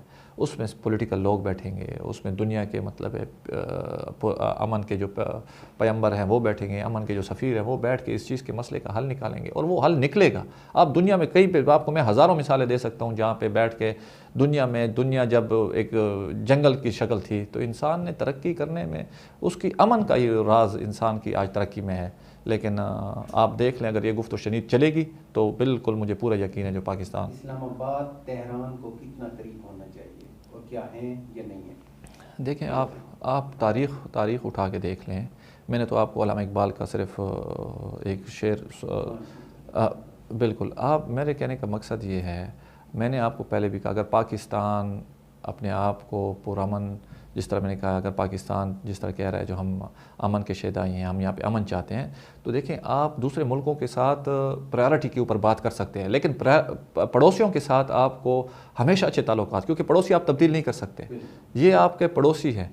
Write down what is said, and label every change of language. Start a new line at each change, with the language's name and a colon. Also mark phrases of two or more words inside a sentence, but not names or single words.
Urdu: اس میں پولیٹیکل لوگ بیٹھیں گے, اس میں دنیا کے مطلب امن کے جو پیمبر ہیں وہ بیٹھیں گے, امن کے جو سفیر ہیں وہ بیٹھ کے اس چیز کے مسئلے کا حل نکالیں گے, اور وہ حل نکلے گا. آپ دنیا میں کئی پہ, آپ کو میں ہزاروں مثالیں دے سکتا ہوں جہاں پہ بیٹھ کے دنیا جب ایک جنگل کی شکل تھی تو انسان نے ترقی کرنے میں اس کی امن کا ہی راز انسان کی آج ترقی میں ہے. لیکن آپ دیکھ لیں, اگر یہ گفت و شنید چلے گی تو بالکل مجھے پورا یقین ہے جو پاکستان, اسلام آباد تہران کو کتنا قریب ہونا چاہیے اور کیا ہیں یا نہیں ہیں؟ دیکھیں آپ تاریخ اٹھا کے دیکھ لیں. میں نے تو آپ کو علامہ اقبال کا صرف ایک شعر, بالکل, آپ, میرے کہنے کا مقصد یہ ہے, میں نے آپ کو پہلے بھی کہا, اگر پاکستان اپنے آپ کو پرامن, جس طرح میں نے کہا, اگر پاکستان جس طرح کہہ رہا ہے جو ہم امن کے شیدائی ہیں, ہم یہاں پہ امن چاہتے ہیں, تو دیکھیں آپ دوسرے ملکوں کے ساتھ پرائرٹی کے اوپر بات کر سکتے ہیں, لیکن پڑوسیوں کے ساتھ آپ کو ہمیشہ اچھے تعلقات, کیونکہ پڑوسی آپ تبدیل نہیں کر سکتے, یہ آپ کے پڑوسی ہیں.